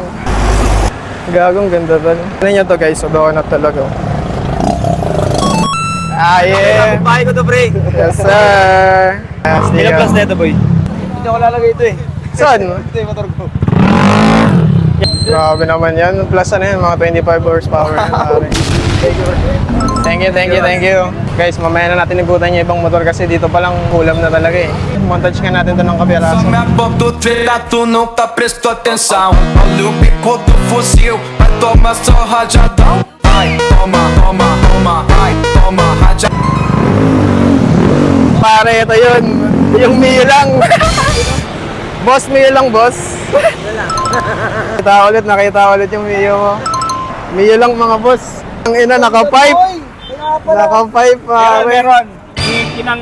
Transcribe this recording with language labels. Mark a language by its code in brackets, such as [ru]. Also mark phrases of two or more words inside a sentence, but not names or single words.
[tl] Gagong ganda ba? Ano nyo to, guys? So, donut talaga. [en] Ah, yeah! [tl] Bahay ko to, pre. [en] Yes, sir! [tl] Ilang plus na ito, boy? Hindi ako lalagay ito eh. Saan? Ito yung motor ko. Grabe naman yan. Plus ano yan, mga 25 horsepower yan, pare. [en] Thank you. [tl] Guys, mamaya na natin igutan yung ibang motor kasi dito palang kulam na talaga eh. Montage ka natin ito ng kapiraso. [pt] Só me aponta o trela, tu nunca prestou atenção. Olha o bico do fuzil, vai tomar só rajadão. Ai, toma, ai, toma, rajadão. [tl] Pare, ito yun. Yung Mio lang. Boss, Mio lang, boss. Nakita ulit yung Mio mo. Mio lang mga boss. Ang ina, naka-pipe. Naka-pipe, pare. Meron. Kinang...